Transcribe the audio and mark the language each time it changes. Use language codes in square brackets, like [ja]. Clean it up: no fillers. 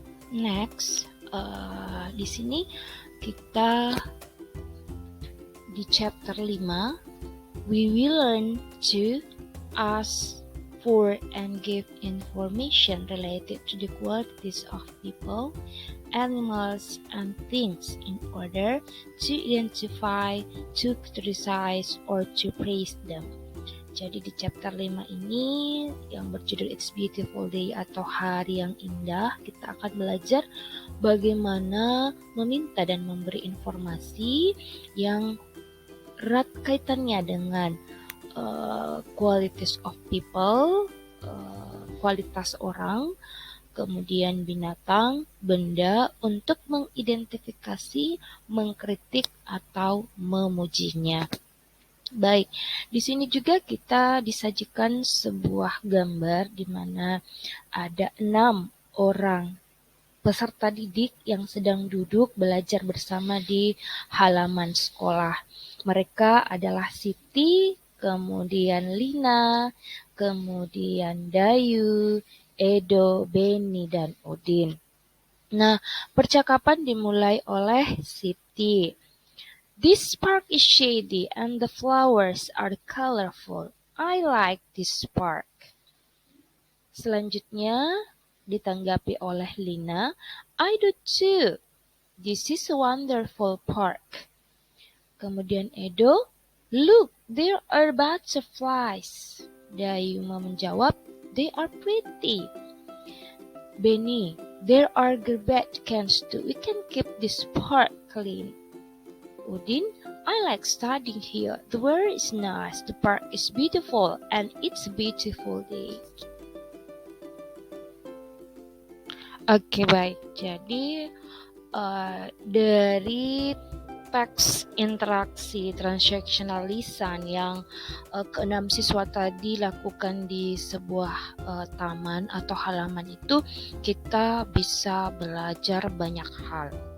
[en] Next, [id] di sini kita di [en] chapter 5, we will learn to ask for and give information related to the qualities of people, animals, and things in order to identify, to criticize, or to praise them. [id] Jadi di chapter 5 ini yang berjudul It's Beautiful Day atau Hari yang Indah, kita akan belajar bagaimana meminta dan memberi informasi yang erat kaitannya dengan [en] qualities of people, [id] kualitas orang, kemudian binatang, benda untuk mengidentifikasi, mengkritik, atau memujinya. Baik, di sini juga kita disajikan sebuah gambar di mana ada 6 orang peserta didik yang sedang duduk belajar bersama di halaman sekolah. Mereka adalah Siti, kemudian Lina, kemudian Dayu, Edo, Beni, dan Udin. Nah, percakapan dimulai oleh Siti. [en] This park is shady and the flowers are colorful. I like this park. [id] Selanjutnya ditanggapi oleh Lina, [en] I do too. This is a wonderful park. [id] Kemudian [en] Edo, look, there are butterflies. [id] Dayuma menjawab, [en] they are pretty. Beni, there are garbage cans too. We can keep this park clean. Udin, I like studying here. The weather is nice, the park is beautiful, and it's a beautiful day. [id] Oke, baik. Jadi dari teks interaksi transaksional lisan yang ke-6 siswa tadi lakukan di sebuah taman atau halaman itu, kita bisa belajar banyak hal.